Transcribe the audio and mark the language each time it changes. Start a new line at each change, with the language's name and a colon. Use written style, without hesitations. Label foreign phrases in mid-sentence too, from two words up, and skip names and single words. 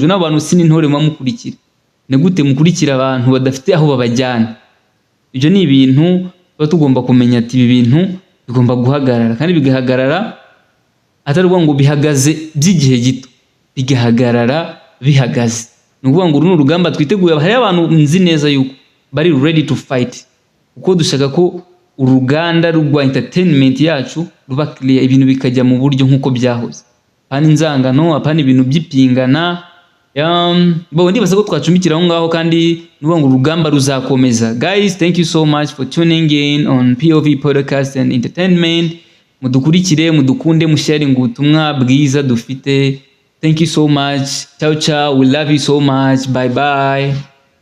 Kinyarwanda: N'abantu si n'intore mukurikira. Ni gute mukurikira abantu badafite aho babajyana? Ibyo ni ibintu tugomba kumenya ati ibi bintu bigomba guhagarara, kandi bigahagarara atari ngo bihagaze by'igihe gito, bigahagarara bihagaze. Ni ukuvuga ngo uru ni urugamba twiteguye. Hari abantu nzi neza yuko bari
English: ready to fight,
Kinyarwanda: kuko dushaka ko uruganda rwa entertainment yacu ruba clear, ibintu bikajya mu buryo nk'uko byahoze, apana inzangano, apana ibintu by'ipingana. Ndibaza ko twacumbikira aho ngaho, kandi nuvuga ngo urugamba ruzakomeza.
English: Guys, thank you so much for tuning in on POV Podcast and Entertainment.
Kinyarwanda: Mudukurikire, mudukunde, musharing ubutumwa bwiza dufite.
English: Thank you so much.
Italian: Ciao ciao,
English: we love you so much. Bye bye.